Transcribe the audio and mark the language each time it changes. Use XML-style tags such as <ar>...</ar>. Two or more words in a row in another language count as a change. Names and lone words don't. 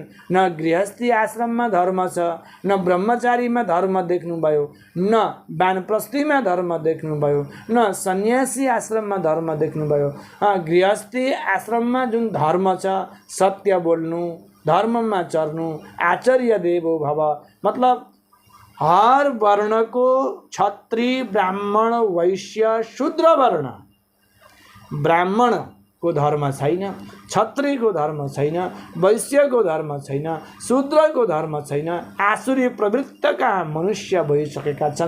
<ne>न गृहस्थी आश्रममा धर्म छ, न ब्रह्मचारीमा धर्म देख्नुभयो, न वानप्रस्थीमा धर्म देख्नुभयो, न सन्यासी आश्रममा धर्म देख्नुभयो। गृहस्थी आश्रममा जुन धर्म छ, सत्य बोल्नु, धर्ममा चर्नु,</ne> <sa>आचार्य देवो भव,</sa> <ne>मतलब हर वर्णको क्षत्रिय, ब्राह्मण, वैश्य, शूद्र वर्ण, ब्राह्मणको धर्म छैन, क्षत्रियको धर्म छैन, वैश्यको धर्म छैन, शूद्रको धर्म छैन। आसुरी प्रवृत्तिका मनुष्य भइसकेका छन्।</ne>